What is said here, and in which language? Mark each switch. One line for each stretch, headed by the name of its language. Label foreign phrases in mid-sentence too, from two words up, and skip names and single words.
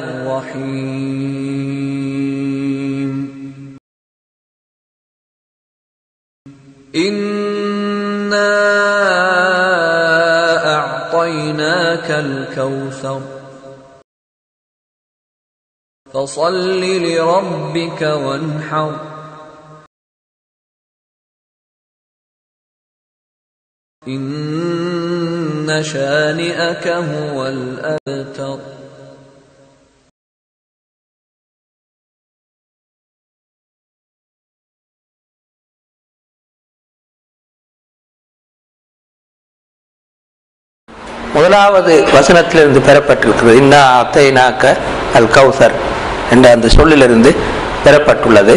Arabic: الرحيم إنا أعطيناك الكوثر فصل لربك وانحر إن شانئك هو الأبتر.
Tamil: முதலாவது வசனத்திலிருந்து பெறப்பட்டிருக்கிறது.
Arabic: إنا أعطيناك الكوثر
Tamil: என்ற அந்த சொல்லிலிருந்து பெறப்பட்டுள்ளது.